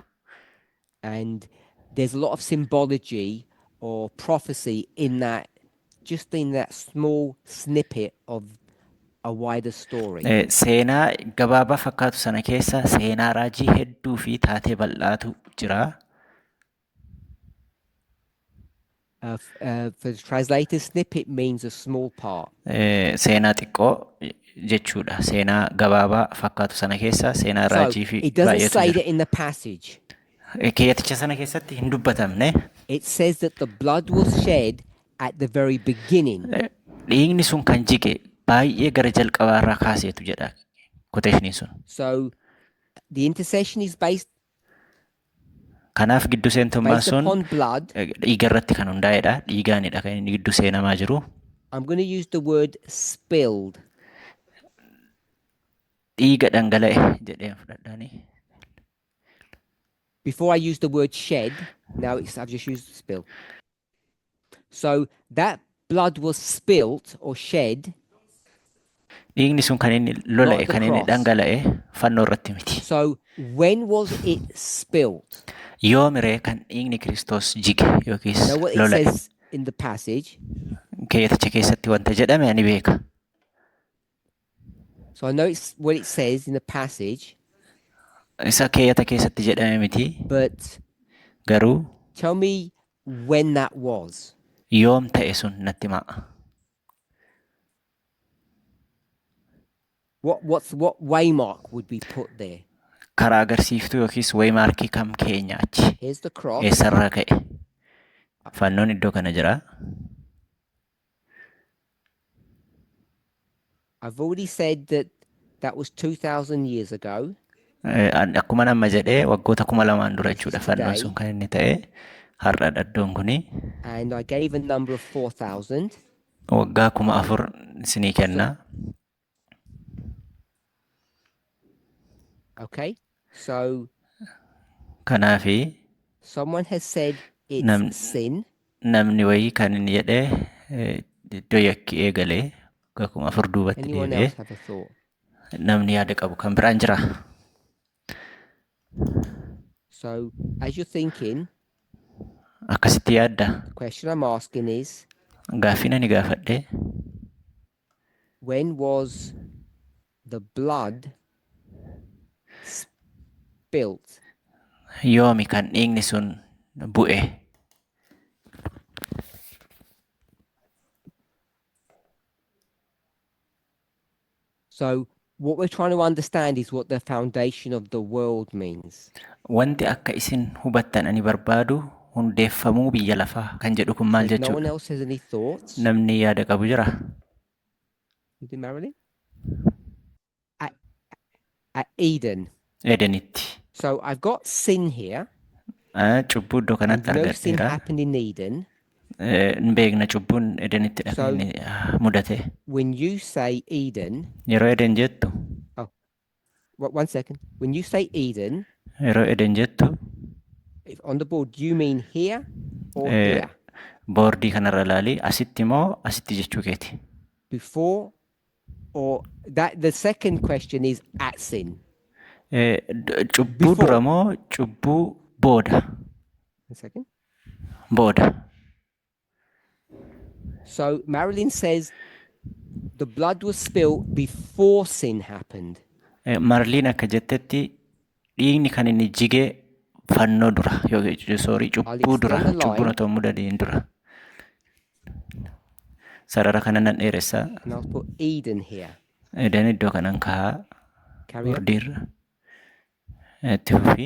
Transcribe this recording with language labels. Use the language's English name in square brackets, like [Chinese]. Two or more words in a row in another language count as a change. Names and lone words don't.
[English] And there's a lot of symbology or prophecy in that, just in that small snippet of a wider story. [Oromo] Seenaa gabaabaa fakkaatu sana keessa seenaa raajii hedduu fi taatee bal'aatu jira. [English] For the translator, snippet means a small part. [Oromo] Seenaa xiqqoo jechuudha. Seenaa gabaabaa fakkaatu sana keessa seenaa [English] So [Oromo] raajii fi [English] it doesn't [Oromo] baay'eetu [English] say [Oromo] jira. [English] that in the passage. [Oromo] Keeyaticha sana keessatti hin dubbatamne. [English] It says that the blood was shed at the very beginning. [Oromo] Dhiigni sun kan jige baay'ee gara jalqabaarraa kaaseetu jedha quotation sun. [English] So the intercession is based [Oromo] Kanaaf gidduu seentummaan sun [English] upon blood. [Oromo] dhiiga irratti kan hundaa'edha. Dhiigaanidha kan inni gidduu seenamaa jiru. [English] I'm going to use the word spilled. [Oromo] Dhiiga dhangala'e jedhee fudhadhaani. [English] Before I use the word shed, now I've just used spill. So that blood was spilt or shed. [Oromo] Dhiigni sun kan inni lola'e kan inni dhangala'e fannoo irratti miti. [English] So when was it spilt? [Oromo] Yoomiree kan dhiigni Kiristoos jige yookiis [English] Now what it [Oromo] lola'e. [English] says in the passage, [Oromo] Keeyaticha keessatti wanta jedhame ani beeka. [English] So I know it's what it says in the passage, [Oromo] Isa keeyyata keessatti jedhame miti. [English] but [Oromo] Garuu [English] tell me when that was. [Oromo] yoom ta'e sun natti himaa. [English] What waymark would be put there? [Oromo] Karaa agarsiiftuu yookiis waymaarkii kam keenya achi? [English] Here's the cross. [Oromo] Eessarraa ka'e? Fannoon iddoo kana jira. [English] I've already said that was 2,000 years ago. [Oromo] Akkuma nama jedhee waggoota 2000 dura [English] This is [Oromo] jechuudha fannoon [English] today. [Oromo] sun kan inni ta'e. Har'aadha iddoon kuni. [English] And I gave a number of 4,000. [Oromo] Waggaa 4000 isinii kenna. [English] Okay, so [Oromo] Kanaafi [English] someone has said it's sin. [Oromo] namni wayii kan inni jedhee iddoo yakki eegalee waggaa 4000 duubatti [English] Anyone [Oromo] deebi'ee [English] else have a thought? [Oromo] namni yaada qabu kan biraan jira. [English] So as you're thinking, [Oromo] Akkasitti yaadda. [English] the question I'm asking is, [Oromo] Gaaffii ani gaafadhe [English] when was the blood spilt? [Oromo] yoomi kan dhiigni sun bu'e? [English] So what we're trying to understand is what the foundation of the world means. [Oromo] Wanti akka isin hubattan ani barbaadu hundeeffamuu biyya lafaa kan jedhu kun [English] So [Oromo] maal [English] if no one [Oromo] jechuudha? [English] else has any thoughts, [Oromo] Namni yaada qabu jira? [English] you do, Marilyn? At Eden. [Oromo] Edenitti. [English] So I've got sin here. [Oromo] Cubbuu iddoo [English] And [Oromo] kanatti [English] no sin [Oromo] argadheera. [English] happened in Eden. [Oromo] Hin beekna cubbuun Edenitti [English] So- [Oromo] inni mudate. [English] When you say Eden, [Oromo] Yeroo Eden jettu, [English] one second. When you say Eden, [Oromo] yeroo Eden jettu [English] if on the board, do you mean here or Eh, here? [Oromo] boordii kanarra ilaali asitti moo asitti jechuu keeti? [English] Before or that? The second question is at sin. [Oromo] Cubbuu [English] Before. [Oromo] dura moo cubbuu booda? [English] One second. [Oromo] Booda. [English] So Marilyn says the blood was spilled before sin happened. [Oromo] Marliin akka jettetti dhiigni kan inni jige fannoo dura yookiin soorii cubbuu dura [English] extend the line. [Oromo] cubbuun otoo mudadiin dura. Sarara kana nan dheeressa. [English] And I'll put Eden here. [Oromo] Eden iddoo kanan kaa'aa [English] Carry on. [Oromo] boordiirra. Itti fufii.